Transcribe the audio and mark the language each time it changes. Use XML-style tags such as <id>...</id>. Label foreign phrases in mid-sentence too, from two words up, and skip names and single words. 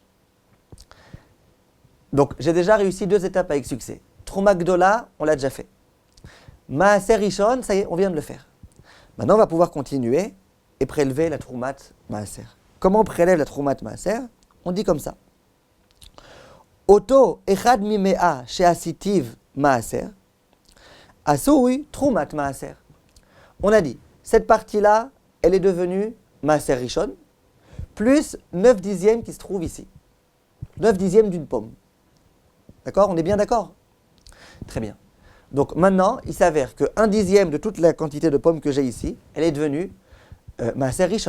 <fr>Donc, j'ai déjà réussi 2 étapes avec succès.</fr> <he>תרומה גדולה,</he> <fr>on l'a déjà fait.</fr> <he>מעשר ראשון,</he> <fr>ça y est, on vient de le faire. Maintenant, on va pouvoir continuer et prélever la</fr> <he>תרומת מעשר.</he> <fr>Comment on prélève la</fr> <he>תרומת מעשר?</he> <fr>On dit comme ça.</fr> <he>אותו אחד ממאה שעשיתיו מעשר עשוי תרומת מעשר.</he> <fr>On a dit, cette partie-là, elle est devenue</fr> <he>מעשר ראשון,</he> <fr>plus 9/10 qui se trouve ici. 9/10 d'une pomme. D'accord? On est bien d'accord? Très bien. Donc maintenant, il s'avère que 1/10 de toute la quantité de pommes que j'ai ici, elle est devenue</fr> <he>מעשר ראשון.</he>